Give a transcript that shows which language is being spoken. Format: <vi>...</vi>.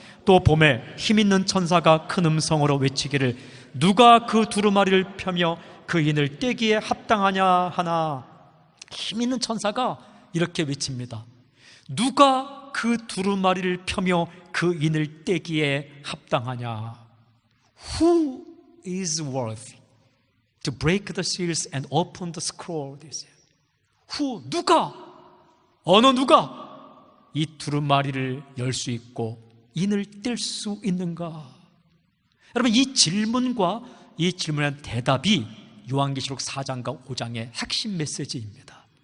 <ko>또 봄에 힘있는 천사가 큰 음성으로 외치기를 누가 그 두루마리를 펴며 그 인을 떼기에 합당하냐 하나. 힘있는 천사가 이렇게 외칩니다. 누가 그 두루마리를 펴며 그 인을 떼기에 합당하냐.</ko> <en>Who is worthy to break the seals and open the scroll?</en> <ko>Who, 누가, 어느 누가 이 두루마리를 열 수 있고 인을 뗄 수 있는가? 여러분, 이 질문과 이 질문에 대답이 요한계시록 4장과 5장의 핵심 메시지입니다.</ko>